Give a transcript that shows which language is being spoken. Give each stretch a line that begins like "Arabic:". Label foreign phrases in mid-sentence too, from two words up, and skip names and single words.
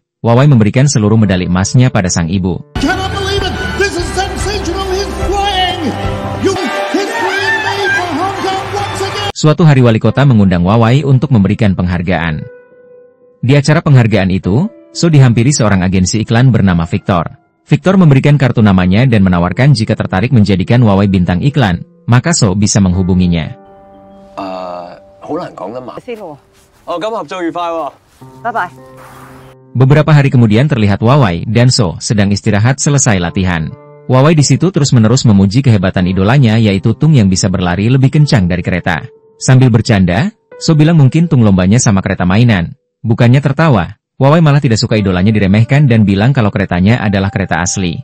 Indonesian: Wawai memberikan seluruh medali emasnya pada sang ibu. Suatu hari wali kota mengundang Wawai untuk memberikan penghargaan. Di acara penghargaan itu, So dihampiri seorang agensi iklan bernama Victor. Victor memberikan kartu namanya dan menawarkan jika tertarik menjadikan Wawai bintang iklan, maka So bisa menghubunginya.
Cantonese: 好難講㗎嘛。咁合作愉快喎。拜拜。
Indonesian: Beberapa hari kemudian terlihat Wawai dan So sedang istirahat selesai latihan. Wawai di situ terus-menerus memuji kehebatan idolanya yaitu Tung yang bisa berlari lebih kencang dari kereta. Sambil bercanda, So bilang mungkin Tung lombanya sama kereta mainan. Bukannya tertawa, Wawai malah tidak suka idolanya diremehkan dan bilang kalau keretanya adalah kereta asli.